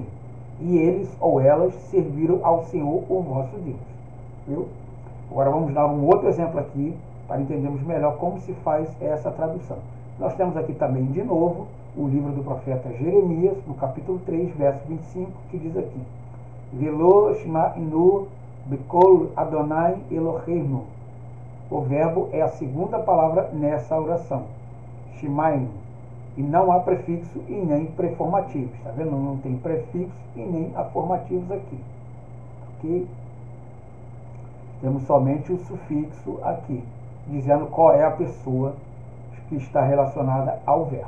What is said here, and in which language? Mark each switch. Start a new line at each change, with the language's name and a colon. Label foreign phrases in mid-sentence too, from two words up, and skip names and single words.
Portuguese: E eles ou elas serviram ao Senhor, o vosso Deus. Viu? Agora vamos dar um outro exemplo aqui para entendermos melhor como se faz essa tradução. Nós temos aqui também de novo o livro do profeta Jeremias, no capítulo 3, verso 25, que diz aqui:
Hebrew: ולא שמע נו בקול אדני אלהינו.
Portuguese: O verbo é a segunda palavra nessa oração, shimainu. E não há prefixo e nem preformativos. Está vendo? Não tem prefixo e nem aformativos aqui. Ok? Temos somente o sufixo aqui, dizendo qual é a pessoa que está relacionada ao verbo.